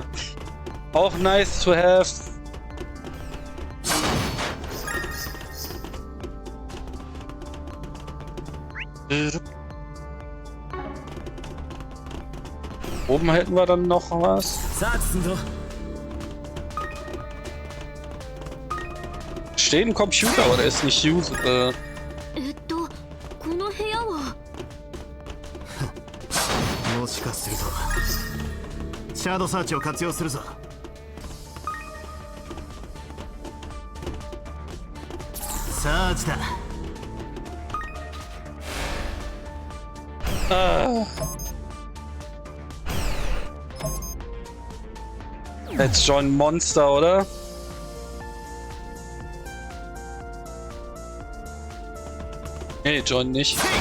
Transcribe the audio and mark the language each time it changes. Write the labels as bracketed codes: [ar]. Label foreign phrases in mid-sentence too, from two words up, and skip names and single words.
[de] Auch [en] nice to have. [de] Oben hätten wir dann noch was. Steht ein Computer, aber der ist nicht usable. [ja] この部屋はもしかするとシャドウサーチを活用するぞ。サーチだ。 [de] Jetzt schon Monster, oder? Nee, John nicht.